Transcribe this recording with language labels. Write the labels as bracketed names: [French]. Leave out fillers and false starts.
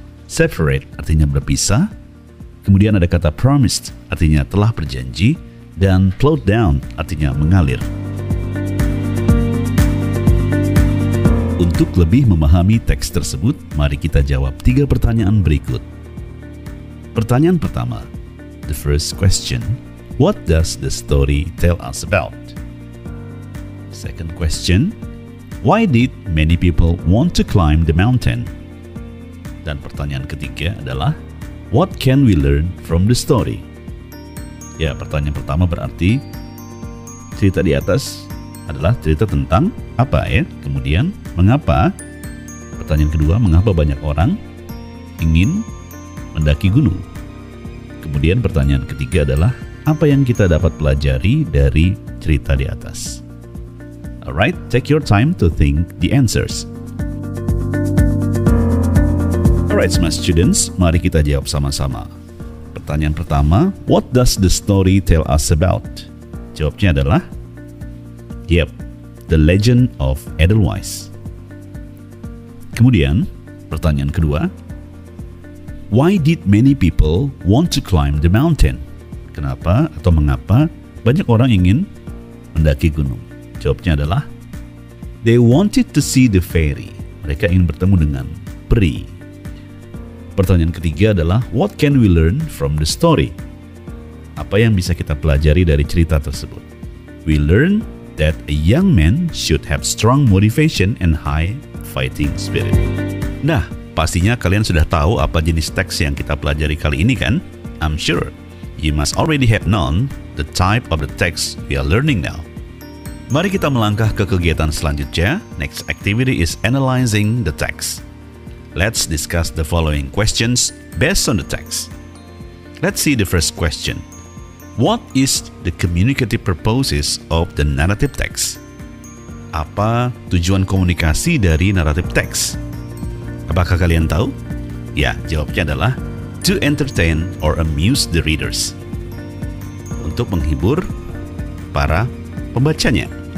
[Indonesian] Separate, artinya berpisah. Kemudian ada kata promised, artinya telah berjanji, dan flowed down, artinya mengalir. Untuk lebih memahami teks tersebut, mari kita jawab 3 pertanyaan berikut. Pertanyaan pertama, [English] the first question, what does the story tell us about? Second question, why did many people want to climb the mountain? [Indonesian] Dan pertanyaan ketiga adalah, [English] what can we learn from the story? [Indonesian] Ya, pertanyaan pertama berarti cerita di atas adalah cerita tentang apa ya? Kemudian, mengapa? Pertanyaan kedua, mengapa banyak orang ingin mendaki gunung? Kemudian pertanyaan ketiga adalah, apa yang kita dapat pelajari dari cerita di atas? [English] Alright, take your time to think the answers. Alright, smart students, [Indonesian] mari kita jawab sama-sama. Pertanyaan pertama, [English] what does the story tell us about? [Indonesian] Jawabnya adalah, [English] yep, the legend of Edelweiss. [Indonesian] Kemudian, pertanyaan kedua, [English] why did many people want to climb the mountain? [Indonesian] Kenapa atau mengapa banyak orang ingin mendaki gunung? Jawabnya adalah, [English] they wanted to see the fairy. [Indonesian] Mereka ingin bertemu dengan peri. Pertanyaan ketiga adalah [English] what can we learn from the story? [Indonesian] Apa yang bisa kita pelajari dari cerita tersebut? [English] We learn that a young man should have strong motivation and high fighting spirit. [Indonesian] Nah, pastinya kalian sudah tahu apa jenis teks yang kita pelajari kali ini kan? [English] I'm sure you must already have known the type of the text we are learning now. [Indonesian] Mari kita melangkah ke kegiatan selanjutnya. [English] Next activity is analyzing the text. Let's discuss the following questions based on the text. Let's see the first question. What is the communicative purposes of the narrative text? [Indonesian] Apa tujuan komunikasi dari naratif teks? Apakah kalian tahu? Ya, jawabnya adalah [English] to entertain or amuse the readers. [Indonesian] Untuk menghibur para pembacanya.